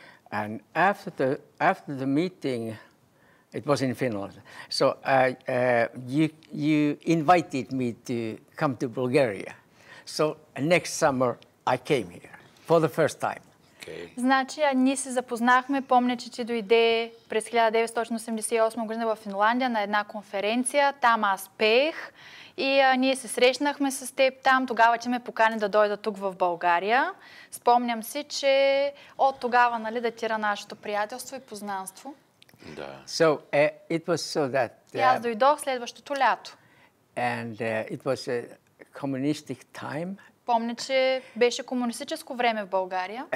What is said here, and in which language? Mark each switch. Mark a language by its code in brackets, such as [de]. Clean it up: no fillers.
[en] And after the meeting, it was in Finland. So you invited me to come to Bulgaria. So next summer I came here for the first time. Okay. [bg] Значи, ние се запознахме, помня, че ти дойде през 1988 година в Финландия на една конференция, там аз пеех и ние се срещнахме с теб там, тогава ти ме покани да дойда тук в България. Спомням си, че от тогава, нали, датира нашето приятелство и познанство. Да. [en] So it was so that, [bg] И аз дойдох следващото лято. [en] and it was a communistic time, [bg] Помня, че беше комунистическо време в България.